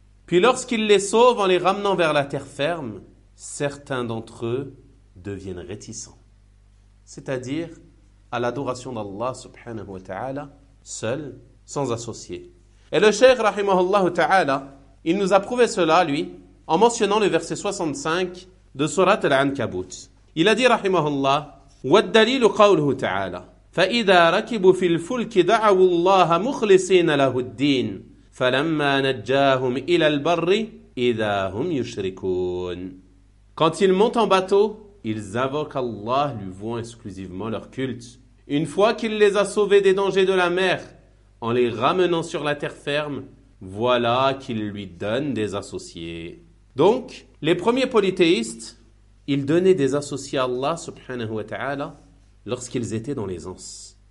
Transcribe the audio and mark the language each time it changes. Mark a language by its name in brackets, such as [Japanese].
[French] Puis lorsqu'il les sauve en les ramenant vers la terre ferme, certains d'entre eux deviennent réticents, c'est-à-dire à l'adoration d'Allah subhanahu wa ta'ala, seul, sans associé. Et le Cheikh rahimahullah ta'ala, il nous a prouvé cela, lui, en mentionnant le verset 65 de Surat al-Ankabut. Il a dit [Arabic] rahimahullah, وَالدَّلِيلُ قَوْلُهُ تَعَالَى فَإِذَا رَكِبُوا فِي الْفُلْكِ دَعَوُوا اللَّهَ مُخْلِصِينَ لَهُ الدِّينَ فَلَمَّا نَجَّاهُمْ إِلَى الْبَرِّ إِذَا هُمْ يُشْرِكُونَ. [French] Quand ils montent en bateau, ils invoquent Allah, lui vouant exclusivement leur culte. Une fois qu'il les a sauvés des dangers de la mer, en les ramenant sur la terre ferme, voilà qu'il lui donne des associés. Donc, les premiers polythéistes, ils donnaient des associés à Allah, subhanahu wa ta'ala, lorsqu'ils étaient dans l'aisance.